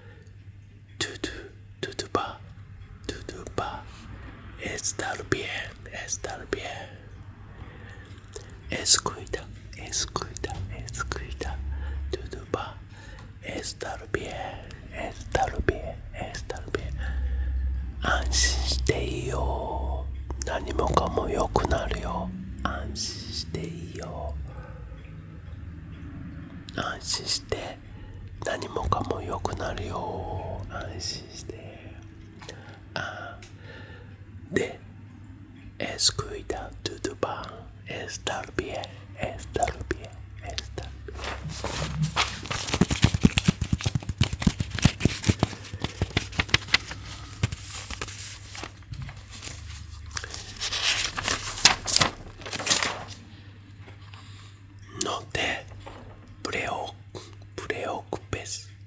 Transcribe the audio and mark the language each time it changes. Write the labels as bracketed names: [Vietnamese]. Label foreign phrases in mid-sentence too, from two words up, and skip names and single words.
[Spanish] Todo va estar bien, estar bien. Descuida, descuida, descuida. Todo va estar bien, estar bien, estar bien. [Japanese] 安心していいよ。何もかも良くなるよ。安心していいよ。安心して何もかも良くなるよ。安心して。 [Spanish] で、descuida, todo va estar bien, estar bien, estar bien. No te preocupes.